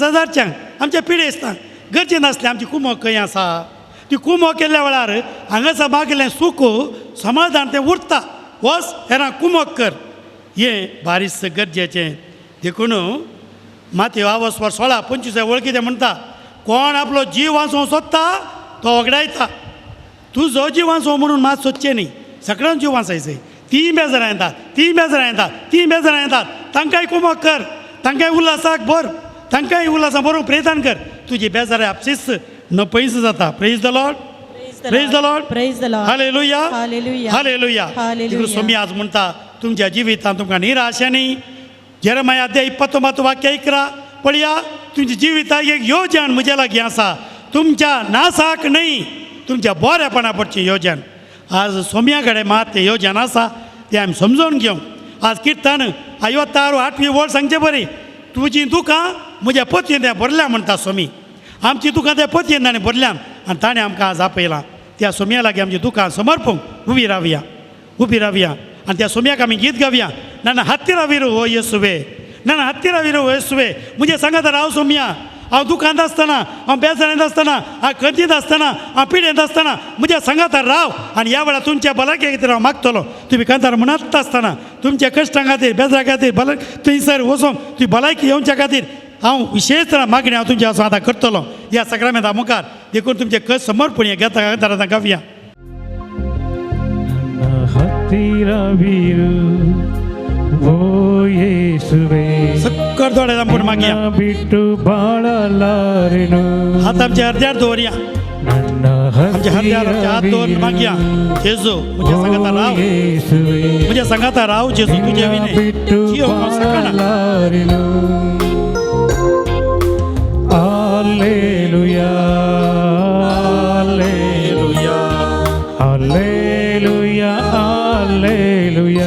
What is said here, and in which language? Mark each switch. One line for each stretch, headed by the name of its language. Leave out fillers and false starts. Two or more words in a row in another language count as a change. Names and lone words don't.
Konkani: शेजारच्यांक आमच्या पिडेस्तांक गरजे नासले आमची कुमो खंय आसा ती कुमो केल्ल्या वेळार हांगासर मागिल्लें सूख समाधान तें उरता वच हेरां कुमोक कर हें बारीस गरजेचें देखून मातये 16:25 वळखी ते म्हणटा कोण आपलो जीव वाचोवंक सोदता तो वगडायता तुजो जीव वाचोवं म्हणून मात सोदचें न्ही सगळ्यांक जीव वाचायचें ती बेजार येतात तांकांय कुमोक कर तांकांय उल्हासाक भर तांकांय उल्हासा बरोवंक प्रयत्न कर तुजी बेजारी आपशीच नपयस जाता
English: praise the Lord praise the Lord Praise the Lord. हालेलुया Hallelujah. हालेलुया Hallelujah.
Konkani: सोमी आज म्हणटा तुमच्या जिवितांत तुमकां निराशा न्ही जेरमाया 29 वाक्य 11 पळया तुमच्या जिविताक एक योजन म्हज्या लागीं आसा तुमच्या नासाक न्ही तुमच्या बरेपणा पडचें योजन आज सोम्या कडेन मात तें योजन आसा तें आमी समजून घेवंक आज किर्तन 56 वळ सांगचें बरें तुजीं दुखां म्हज्या पतयेन तें भरल्या म्हणटा सोमी आमची दुखां त्या पतयेन ताणें भरल्यान आनी ताणें आमकां आज आपयलां त्या सोम्या लागीं आमची दुखां समर्पूंक उबी रावया आनी त्या सोम्याक आमी गीत गावया
Kannada: ನನ್ನ ಹತ್ತಿರವಿರು ಓ ಯೇಸುವೆ ನನ್ನ ಹತ್ತಿರವಿರು ಓ ಯೇಸುವೆ
Konkani: मुझे सांगात राव सोम्या हांव दुखांत आसतना हांव बेजारेंत आसतना हांव खंतीत आसतना हांव पिडेंत आसतना म्हज्या सांगातार राव आनी ह्या वेळार तुमच्या भलायके खातीर हांव मागतलो तुमी कांतार म्हणत आसतना तुमच्या कश्टां खातीर बेजारा खातीर भलाय थंयसर वचोंक तुमी भलायकी येवच्या खातीर हांव विशेष मागणी हांव तुमच्या आतां करतलो ह्या सक्रमेंता मुखार देखून तुमचे कश्ट समर्पण घेता कांतार गावया
Kannada: ಹತ್ತಿರವಿರು ಓ ಯೇಸುವೆ
Konkani: सक्कर दोळे तांपूर मागया
Kannada: ಬಿಟ್ಟು ಬಾಳಲಾರೆನು
Konkani: हात आमच्या हृदयार दवरया
Kannada: ನನ್ನ
Konkani: आमच्या हृदयार हात दवरून मागया जेजू म्हज्या सांगाता राव
Kannada: ಯೇಸುವೆ
Konkani: म्हज्या सांगाता राव जेजू तुजे विने
Kannada: ಬಿಟ್ಟು
Konkani: जीव सकना
Kannada: ಬಾಳಲಾರೆನು Alleluia Alleluia Alleluia Alleluia